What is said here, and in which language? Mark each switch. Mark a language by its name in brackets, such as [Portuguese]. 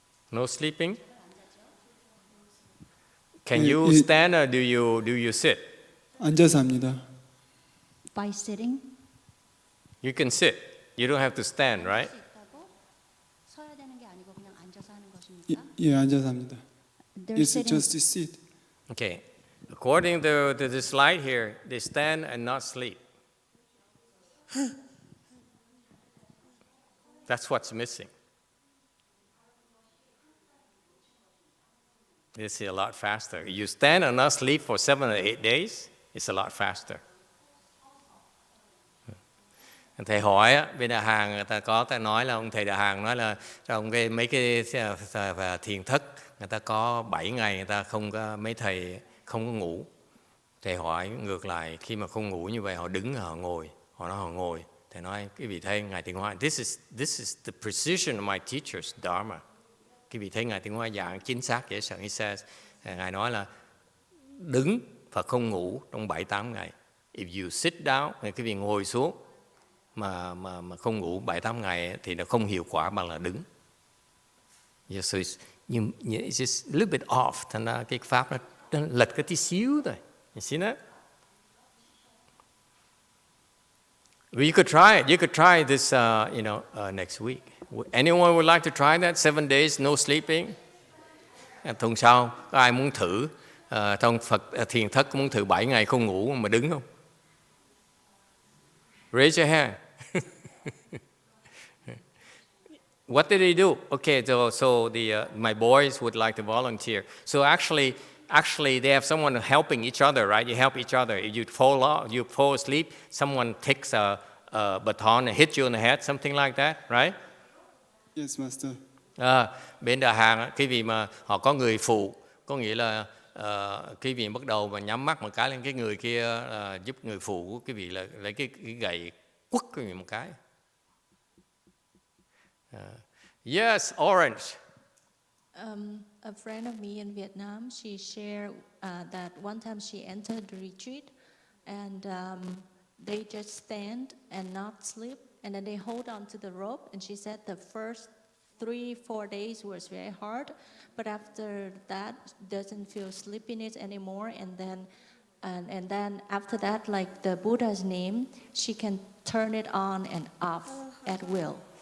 [English] No sleeping. Can you stand or do you sit? [Korean] 앉아서 합니다. [English] By sitting. You can sit. You don't have to stand, right? [Korean] 서야 되는 게 아니고 그냥 앉아서 하는 것입니까? 예, 앉아서 합니다. [English] Yes, just sit. Okay. According to the slide here, they stand and not sleep. That's what's missing. This is a lot faster. You stand and not sleep for 7 or 8 days, it's a lot faster. [Vietnamese] Thầy hỏi á, bên Đà Hàn người ta có ta nói là ông thầy Đà Hàn nói là trong mấy cái thiền thất người ta có 7 ngày người ta không có, mấy thầy không có ngủ. Thầy hỏi ngược lại, khi mà không ngủ như vậy họ đứng họ ngồi, họ nói họ ngồi. Thầy nói cái vị thầy Ngài Tịnh Hóa, [English] this is the precision of my teacher's dharma. [Vietnamese] Cái vị thầy Ngài Tịnh Hóa giảng chính xác dễ sợ. [English] He says, [Vietnamese] Ngài nói là đứng và không ngủ trong 7-8 ngày. [English] If you sit down, [Vietnamese] cái vị ngồi xuống mà không ngủ 7-8 ngày thì nó không hiệu quả bằng là đứng. [English] Yeah, so it's just a little bit off. [Vietnamese] Thành ra cái pháp nó lệch cái tí xíu thôi. [English] You see that? Well, you could try it. You could try this, next week. Anyone would like to try that? 7 days no sleeping. [Vietnamese] Tuần sau có ai muốn thử trong Phật thiền thất muốn thử 7 ngày không ngủ mà đứng không? [English] Raise your hand. What did they do? Okay, so my boys would like to volunteer. So actually they have someone helping each other, right? You help each other. If you fall asleep, someone takes a baton and hits you in the head, something like that, right? Yes, Master. [Vietnamese] Bên Đà Hàn, cái vị mà họ có người phụ, có nghĩa là cái vị bắt đầu mà nhắm mắt một cái lên cái người kia giúp người phụ của cái vị là lấy cái gậy quất cái vị một cái. [English] Yes, Orange. A friend of me in Vietnam, she shared that one time she entered the retreat and they just stand and not sleep and then they hold on to the rope, and she said the first 3-4 days was very hard, but after that doesn't feel sleepiness anymore, and then after that, like the Buddha's name, she can turn it on and off at will.